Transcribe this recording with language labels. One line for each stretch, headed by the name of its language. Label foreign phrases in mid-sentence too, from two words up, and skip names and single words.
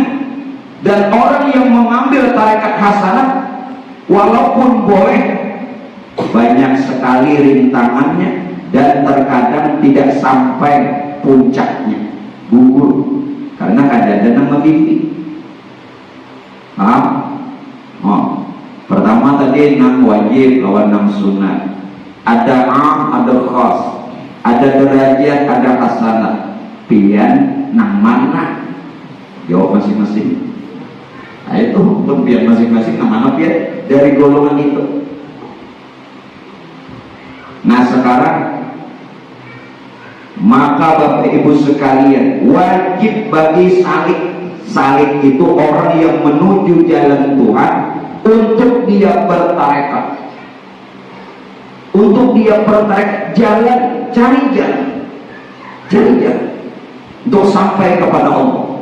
Indonesian: Dan orang yang mengambil tarekat hasanah, walaupun boleh, banyak sekali rintangannya dan terkadang tidak sampai puncaknya, gugur karena kadang-kadang membimbing. Pertama tadi 6 wajib lawan 6 sunat. Ada ada khas, ada derajat, ada hasanah.
Banjar: Pian nang mana? Jawab masing-masing. Nah itu pun pian masing-masing nang mana pian dari golongan itu.
Indonesian: Nah sekarang maka Bapak Ibu sekalian, wajib bagi salik itu orang yang menuju jalan Tuhan, untuk dia bertarekat, jalan, cari jalan untuk sampai kepada Allah.